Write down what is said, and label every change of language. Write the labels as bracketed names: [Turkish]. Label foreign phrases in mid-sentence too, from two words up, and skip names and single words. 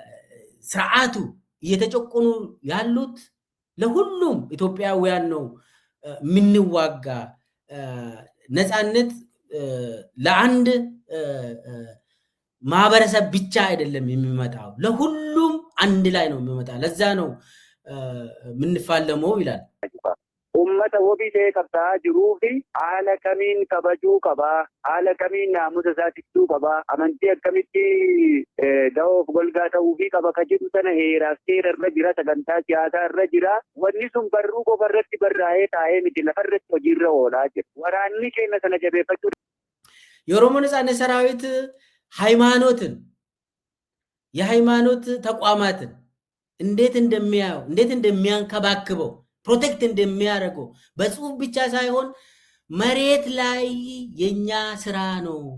[Amharic] በስርዓቱ እየተጨቆኑ ያሉት ለሁሉም ኢትዮጵያውያን ነው ምንዋጋ ነፃነት ለአንድ ማህበረሰብ ብቻ አይደለም የሚመጣው ለሁሉም አንድ ላይ ነው የሚመጣ ለዛ ነው ምንፋለመው ይላል [Oromo] ummata wabii ta'ee qabsaa'aa jiruu fi haala kamiin kabajuu qabaa, haala kamiin naamusa isaa tiksuu qabaa, amantii akkamitti da'oof golgaa ta'uufii qaba ka jedhu sana heeraaf seera irra jira, sagantaa siyaasaa irra jira. Wanni sun barruu qofa irratti barraa'ee taa'ee miti lafa irratti hojiirra oolaa jira. Waraanni keenya sana jabeeffachuu [Amharic] የኦሮሞ ነጻነት ሰራዊት ሃይማኖትን የሃይማኖት ተቋማትን እንዴት እንደሚያው እንዴት እንደሚያንከባክበው ፕሮቴክት እንደሚያደርገው በጽሁፍ ብቻ ሳይሆን መሬት ላይ የኛ ስራ ነው